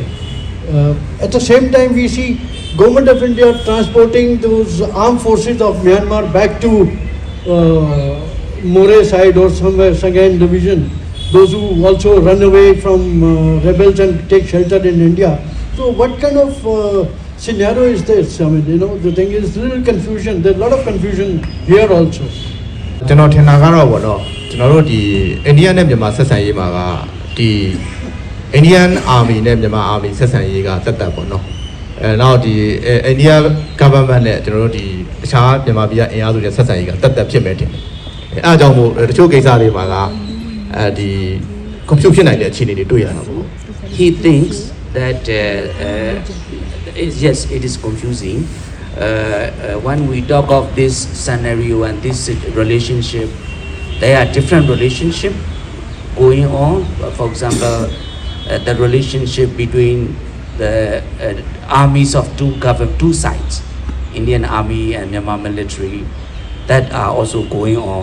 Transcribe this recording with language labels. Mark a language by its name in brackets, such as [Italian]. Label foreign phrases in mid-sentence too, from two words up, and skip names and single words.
[English] At the same time, we see Government of India transporting those armed forces of Myanmar back to More side or somewhere, Sagain division, those who also run away from rebels and take shelter in India. So what kind of scenario is this? I mean, you know, the thing is little confusion. There's a lot of confusion here also. [Burmese] ကျွန်တော်ထင်တာကတော့ဗောနော်ကျွန်တော်တို့ဒီအိန္ဒိယနဲ့မြန်မာဆက်ဆံရေးမှာကဒီ Indian Army နဲ့မြန်မာ Army ဆက်ဆံရေးကတက်တက်ပေါ့နော်နောက်ဒီ India government နဲ့ကျွန်တော်တို့ဒီတခြားမြန်မာပြည်ကအင်အားစုတွေဆက်ဆံရေးကတက်တက်ဖြစ်မဲ့တင်အဲအားကြောင့်မို့တချို့ကိစ္စတွေမှာကဒီ confuse ဖြစ်နိုင်တဲ့အခြေအနေတွေတွေ့ရတာပေါ့ [English] He thinks that yes, it is confusing. When we talk of this scenario and this relationship, there are different relationship going on. For example, the relationship between the armies of two sides, Indian Army and Myanmar military, that are also going on.